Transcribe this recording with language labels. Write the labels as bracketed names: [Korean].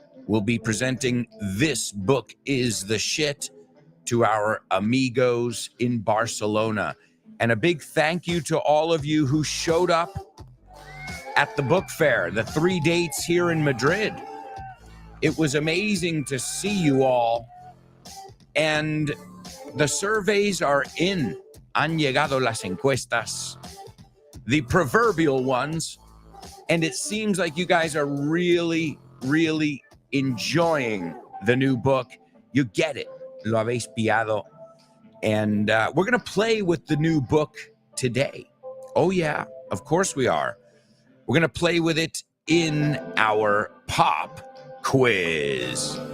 [English] We'll be presenting This Book is the Shit to our amigos in Barcelona. And a big thank you to all of you who showed up at the book fair, the 3 dates here in Madrid. It was amazing to see you all. And the surveys are in. [Spanish] Han llegado las encuestas, [English] the proverbial ones. And it seems like you guys are really, really enjoying the new book. You get it. [Spanish] Lo habéis pillado. [English] And we're going to play with the new book today. Oh, yeah, of course we are. We're going to play with it in our pop quiz.